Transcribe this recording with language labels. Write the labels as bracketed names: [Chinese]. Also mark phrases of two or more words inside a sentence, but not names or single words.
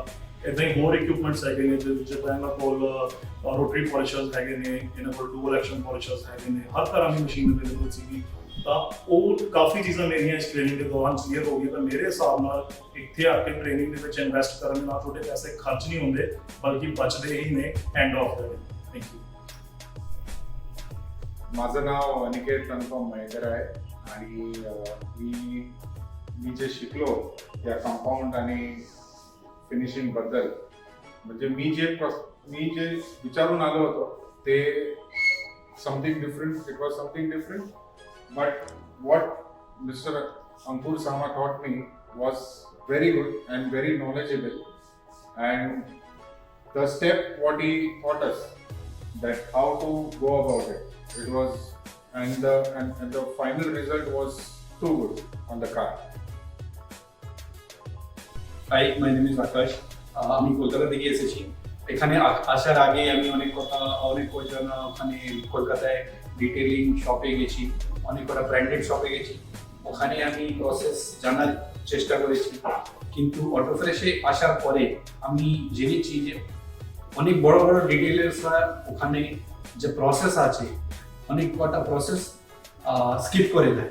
[Punjabi] ਇਦਾਂ ਹੀ ਹੋਰ ਇਕਵਿਪਮੈਂਟਸ ਹੈਗੇ ਨੇ ਜਿੱਦਾਂ ਇਹਨਾਂ ਕੋਲ [English] rotary polishers [Punjabi] ਹੈਗੇ ਨੇ, ਇਹਨਾਂ ਕੋਲ [English] dual action polishers [Punjabi] ਹੈਗੇ ਨੇ, ਹਰ ਤਰ੍ਹਾਂ ਦੀ ਮਸ਼ੀਨ ਅਵੇਲੇਬਲ ਸੀਗੀ। ਤਾਂ ਉਹ ਕਾਫੀ ਚੀਜ਼ਾਂ ਮੇਰੀਆਂ ਇਸ ਟ੍ਰੇਨਿੰਗ ਦੇ ਦੌਰਾਨ ਕਲੀਅਰ ਹੋ ਗਈਆਂ। ਤਾਂ ਮੇਰੇ ਹਿਸਾਬ ਨਾਲ ਇੱਥੇ ਆ ਕੇ ਟ੍ਰੇਨਿੰਗ ਦੇ ਵਿੱਚ ਇਨਵੈਸਟ ਕਰਨ ਨਾਲ ਤੁਹਾਡੇ ਪੈਸੇ ਖਰਚ ਨਹੀਂ ਹੁੰਦੇ ਬਲਕਿ ਬਚਦੇ ਹੀ ਨੇ [English] end of the day. Thank you. [Marathi] माझं नाव अनिकेत कन्फर्म मयेकर आहे आणि मी जे शिकलो त्या कंपाऊंड आणि फिनिशिंग बद्दल, म्हणजे मी जे विचारून आलो होतो ते [English] something different. It was something different, but what Mr. Ankur Sama taught me was very good and very knowledgeable, and the step what he taught us, that how to go about it was, and the final result was too good on the car. Hi, my name is Akash. [Bangla] আমি কলকাতা থেকে এসেছি। এখানে আসার আগে আমি অনেক কজন ওখানে কলকাতায় [English] detailing shop [Bangla] গেছি, অনেক কটা [English] branded shop [Bangla] গেছি, ওখানে আমি প্রসেস জানার চেষ্টা করেছি। কিন্তু অটোফ্রেশে আসার পরে আমি জেনেছি যে অনেক বড় বড় ডিটেইলার্সরা ওখানে যে প্রসেস আছে অনেক কটা [English] process skip [Bangla] করে দেয়।